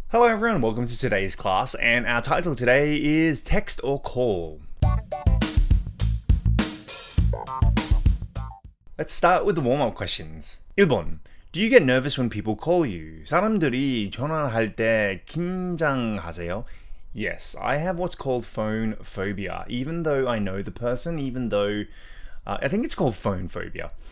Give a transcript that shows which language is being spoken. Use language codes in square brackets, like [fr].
[en] Hello everyone, welcome to today's class, and our title today is Text or Call. Let's start with the warm-up questions. [ko] 1번. [en] Do you get nervous when people call you? [ko] 사람들이 전화할 때 긴장하세요? [en] Yes, I have what's called phone phobia. Even though I know the person, I think it's called phone phobia.